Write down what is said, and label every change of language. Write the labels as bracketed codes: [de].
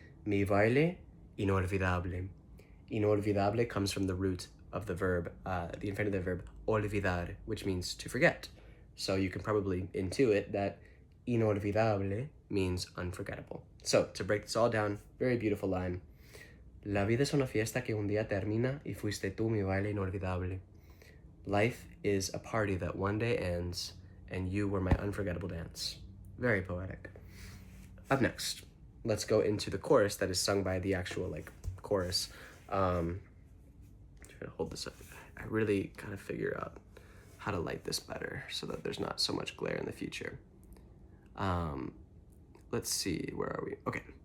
[es] Mi baile inolvidable. [en] Inolvidable comes from the root of the verb, the infinitive verb olvidar, which means to forget. So you can probably intuit that inolvidable means unforgettable. So to break this all down, very beautiful line. [es] La vida es una fiesta que un día termina y fuiste tú mi baile inolvidable. [en] Life is a party that one day ends, and you were my unforgettable dance. Very poetic. Up next, let's go into the chorus that is sung by the actual chorus. Try to hold this up. I really gotta figure out how to light this better so that there's not so much glare in the future. Let's see, where are we? Okay,